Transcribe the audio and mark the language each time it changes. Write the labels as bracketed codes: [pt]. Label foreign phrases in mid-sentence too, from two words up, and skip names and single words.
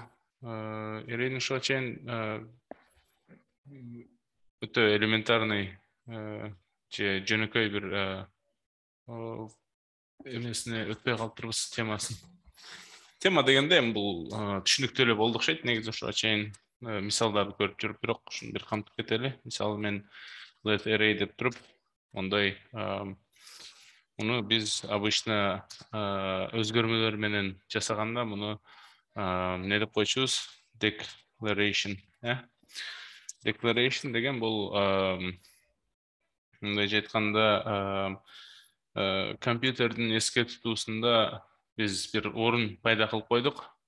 [ky] Эрейдин ушуга чейин өтө элементарный же жөнөкөй бир эмесине өтпөй калыптырбыз темасын. Тема дегенде эми бул түшүнүктүү эле болду окшойт. Негизи ушуга чейин мисалдарды көрүп жүрүп, бирок ушуну бир камтып кетели. Мисалы мен [en] let array [ky] деп туруп, ондай муну биз обычно өзгөрмөлөр менен жасаганда муну эмне деп койчубуз? Declaration. Declaration деген бул мындай айтканда компьютердин эске тутуусунда биз бир орун пайда кылып койдук.